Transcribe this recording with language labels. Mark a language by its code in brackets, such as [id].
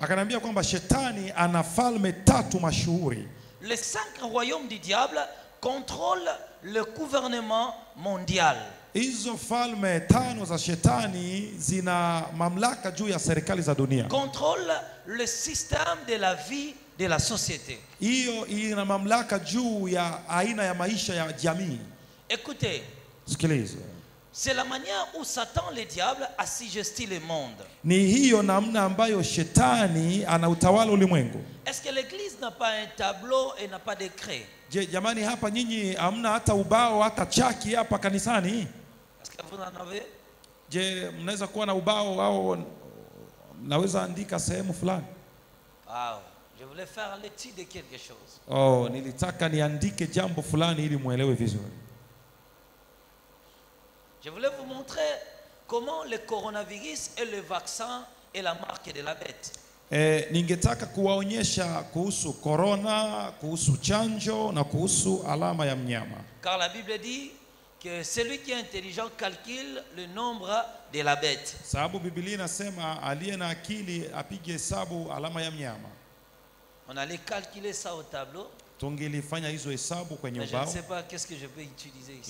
[sw] Akanambia kwamba shetani ana falme 3 mashuhuri. [fr] Les 5 royaumes du diable contrôlent le gouvernement mondial. [sw] Hizo falme 5 za shetani zina mamlaka juu ya serikali za dunia. [fr] Contrôle le système de la vie de la société. [sw] Hiyo ina mamlaka juu ya aina ya maisha ya jamii. [fr] Écoutez. [sw] Sikiliza. [fr] C'est la manière où Satan le diable assujettit le monde. [sw] Ni hiyo namna ambayo shetani anautawala ulimwengu. [fr] Est-ce que l'église n'a pas un tableau et n'a pas de craie? [sw] Je, jamani hapa nyinyi hamna hata ubao hata chaki hapa kanisani? [fr] Est-ce que vous en avez? [sw] Je, mnaweza kuwa na ubao au naweza andika sehemu fulani? Wow. [fr] Je voulais faire l'étude de quelque chose. [sw] Oh, nilitaka niandike jambo fulani ili muelewe vizuri. [fr] Je voulais vous montrer comment le coronavirus et le vaccin est la marque de la bête. [sw] Ningetaka kuwaonyesha kuhusu corona, kuhusu chanjo na kuhusu alama ya mnyama. [fr] Car la Bible dit que celui qui est intelligent calcule le nombre de la bête. [sw] Sababu Biblia inasema aliye na akili apige hesabu alama ya mnyama. [fr] On allait calculer ça au tableau. [sw] Tungilifanya hizo hesabu kwenye ubao. [fr] Je ne sais pas qu'est-ce que je peux utiliser ici.